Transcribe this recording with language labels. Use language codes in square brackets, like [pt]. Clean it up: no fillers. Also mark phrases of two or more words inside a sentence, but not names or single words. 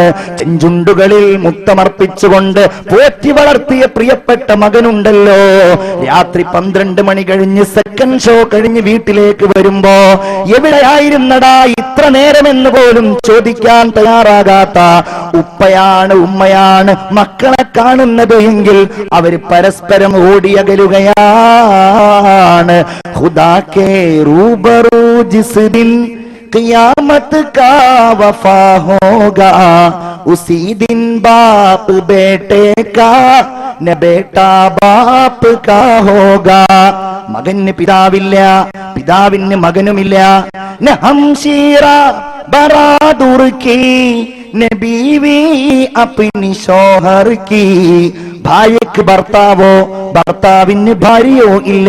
[ml] ചെഞ്ചുണ്ടുകളിൽ മുത്തമർപ്പിച്ചുകൊണ്ട് പോറ്റി വളർത്തിയ പ്രിയപ്പെട്ട മകനുണ്ടല്ലോ, രാത്രി 12 മണി കഴിഞ്ഞ് സെക്കൻഡ് ഷോ കഴിഞ്ഞ് വീട്ടിലേക്ക് വരുമ്പോ എവിടെയായിരുന്നടാ ഇത്ര നേരമെന്ന് പോലും ചോദിക്കാൻ തയ്യാറാകാത്ത ഉപ്പയാണ്, ഉമ്മയാണ് മക്കളെ കാണുന്നത് എങ്കിൽ അവര് പരസ്പരം ഓടിയകലുകയാണ്. [ur] خدا کے روبرو جس دن قیامت کا وفا ہوگا، اسی دن باپ بیٹے کا نہ بیٹا باپ کا ہوگا. [ml] മകന് പിതാവില്ല, പിതാവിന് മകനുമില്ല. [ur] نہ ہمشیرہ برادر کی نہ بیوی اپنی شوہر کی, [ml] ഭാര്യക്ക് ഭർത്താവോ ഭർത്താവിന് ഭാര്യയോ ഇല്ല.